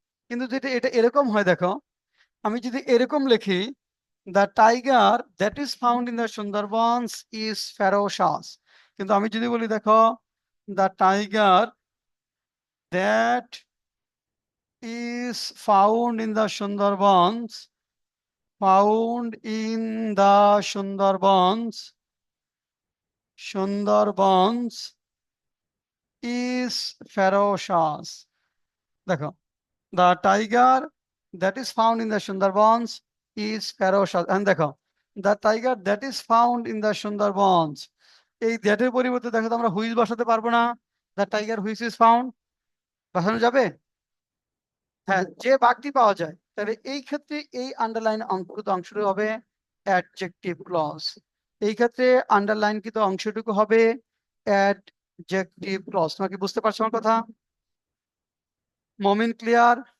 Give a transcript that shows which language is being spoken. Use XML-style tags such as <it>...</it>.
<bn>কিন্তু যদি এটা এরকম হয়, দেখো, আমি যদি এরকম লিখি,</bn> <en>the tiger that is found in the Sundarbans is ferocious,</en> <bn>কিন্তু আমি যদি বলি, দেখো,</bn> <en>The tiger that is found in the Sundarbans, found in the Sundarbans, Sundarbans is ferocious. দেখো, the tiger that is found in the Sundarbans is ferocious, and দেখো, the tiger that is found in the Sundarbans,</en> <bn>এই that এর পরিবর্তে দেখো তো আমরা which বসাতে পারবো না?</bn> <en>the tiger which is found</en> <bn>বসানো যাবে? হ্যাঁ, যে বাঘটি পাওয়া যায়, তাহলে এই ক্ষেত্রে এই আন্ডারলাইন অঙ্কিত অংশটি হবে অ্যাডজেক্টিভ ক্লজ। এই ক্ষেত্রে আন্ডারলাইনকৃত অংশটুকু হবে অ্যাডজেক্টিভ ক্লজ। তোমরা কি বুঝতে পারছো আমার কথা? মমিন, ক্লিয়ার?</bn>